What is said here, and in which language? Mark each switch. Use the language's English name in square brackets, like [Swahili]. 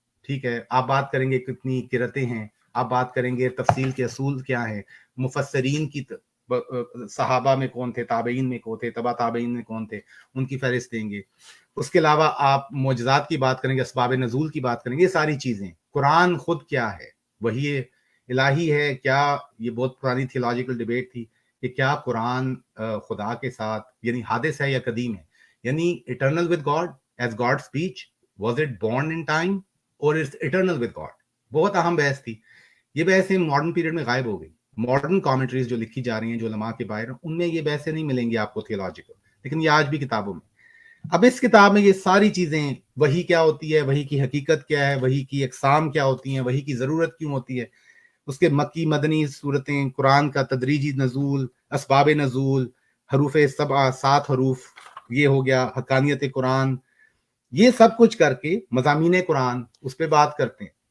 [Urdu] ٹھیک ہے, آپ بات کریں گے کتنی قرتیں ہیں, آپ بات کریں گے تفصیل کے اصول کیا ہیں, مفسرین کی صحابہ میں کون تھے, تابعین میں کون تھے, تبع تابعین میں کون تھے, ان کی فہرست دیں گے. اس کے علاوہ آپ معجزات کی بات کریں گے, اسباب نزول کی بات کریں گے, یہ ساری چیزیں. قرآن خود کیا ہے, وہی الہی ہے کیا, یہ بہت پرانی تھیولوجیکل ڈیبیٹ تھی کہ کیا قرآن خدا کے ساتھ یعنی حادث ہے یا قدیم ہے, یعنی [English] eternal with God as God's speech, was it born in time or it's eternal with God. [Urdu] بہت اہم بحث تھی. یہ بحثیں ماڈرن پیریڈ میں غائب ہو گئی. ماڈرن کامنٹریز جو لکھی جا رہی ہیں جو علماء کے باہر ہیں, ان میں یہ بحثیں نہیں ملیں گی آپ کو تھیولوجیکل, لیکن یہ آج بھی کتابوں میں. اب اس کتاب میں یہ ساری چیزیں, وحی کیا ہوتی ہے, وحی کی حقیقت کیا ہے, وحی کی اقسام کیا ہوتی ہیں, وحی کی ضرورت کیوں ہوتی ہے, اس کے مکی مدنی صورتیں, قرآن کا تدریجی نزول, اسباب نزول, حروف سبع 7 حروف, یہ ہو گیا حقانیت قرآن, یہ سب کچھ کر کے مضامین قرآن اس پہ بات کرتے ہیں.